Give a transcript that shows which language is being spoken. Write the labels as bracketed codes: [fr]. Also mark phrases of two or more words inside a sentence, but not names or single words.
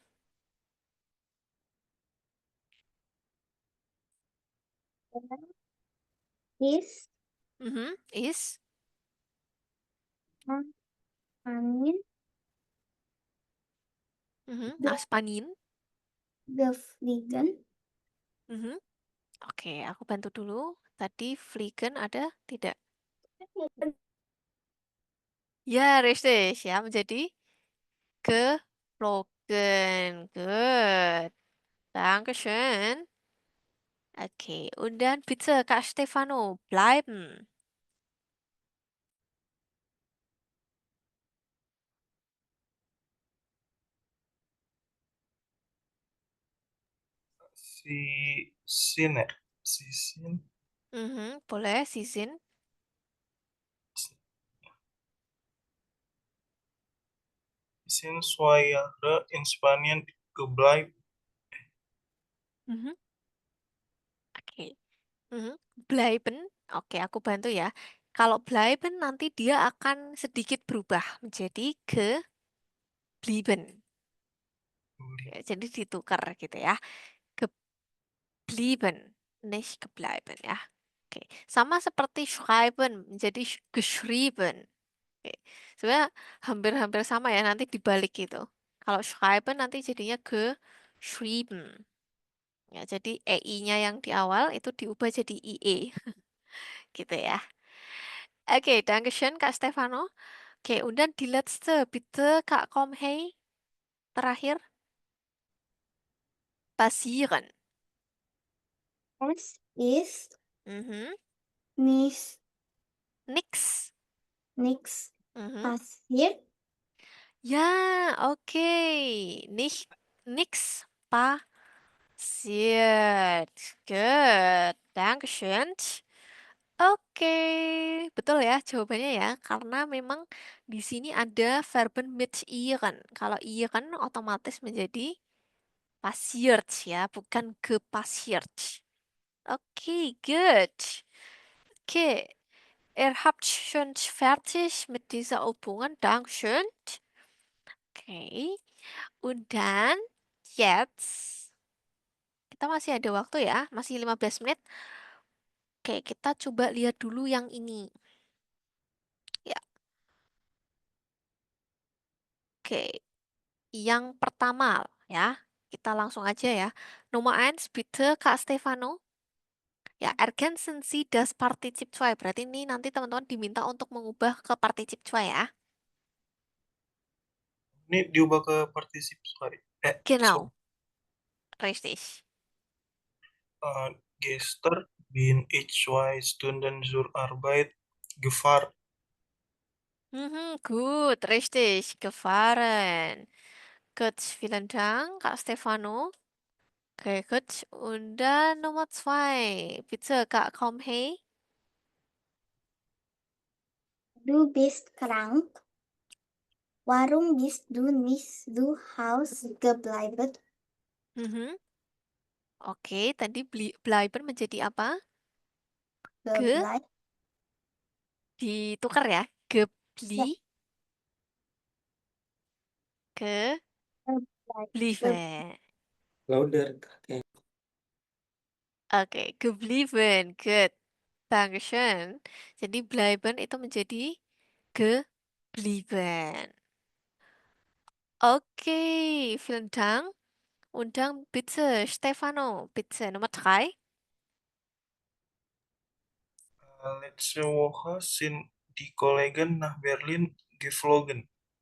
[de] Is Mhm, ist. angin Mhm, nach Spanien. gefliegen. [id] Mhm. Oke, aku bantu dulu. Tadi fliegen ada tidak? Ya, richtig. Ya, menjadi geflogen. [de] Good. Dankeschön. Okay, und dann bitte Kak Stefano, bleiben. Si sin Mhm, boleh, Sie sind. sin Swayara in Spanien gebleibt. Mhm. Oke. Mhm. Bleiben. [id] Oke, aku bantu ya. Kalau bleiben nanti dia akan sedikit berubah menjadi geblieben. Ya, jadi ditukar gitu ya. [de] Geblieben, nicht gebleiben ya. Oke. [id] Sama seperti schreiben menjadi geschrieben. Oke. Sebenarnya hampir-hampir sama ya nanti dibalik gitu. Kalau schreiben nanti jadinya geschrieben. Ya, jadi EI-nya yang di awal itu diubah jadi IE gitu ya. Oke, Dankeschön Kak Stefano. Oke, [de] und dann die letzte, bitte Kak Komhei. [id] Terakhir, [de] passieren. Es ist Mhm. nicht Nix. nichts Mhm. passiert. Ja, okay. Nicht nix passiert. Good. Dankeschön. [id] Oke, betul ya jawabannya ya. Karena memang di sini ada verben mit ihren. Kalau ihren otomatis menjadi passiert ya, bukan gepassiert. Oke, good. Oke, [de] habt schon fertig mit dieser Übungen. [id] Dankeschön. Oke, [de] und dann jetzt [id] kita masih ada waktu ya, masih 15 menit. Oke, kita coba lihat dulu yang ini. Ya, oke. Yang pertama ya, kita langsung aja ya. [de] Nummer 1, bitte Kak Stefano. Ya, ergänzen Sie das Partizip 2. [id] Berarti ini nanti teman-teman diminta untuk mengubah ke Partizip 2 ya. Ini diubah ke partisip sorry. [de] Genau, richtig. Gestern bin ich 2 Stunden zur Arbeit gefahren. Mhm, gut, richtig, gefahren. Gut, vielen Dank, Kak Stefano. Okay, gut. Und dann Nummer 2, bitte Kak Komhei. Du bist krank. Warum bist du nicht zu Hause geblieben? Mhm. [id] Oke, tadi bleiben menjadi apa? [de] Geblieben. [id] Ditukar ya. Gebli, Ya, ke, [de] geblieben. blieben. [en] Louder. [id] Oke, geblieben. Good. [de] Dankeschön. [id] Jadi bleiben itu menjadi geblieben. [de] Oke, vielen Dank. Und dann bitte, Stefano, bitte Nummer 3. Letzte Woche sind die Kollegen nach Berlin geflogen.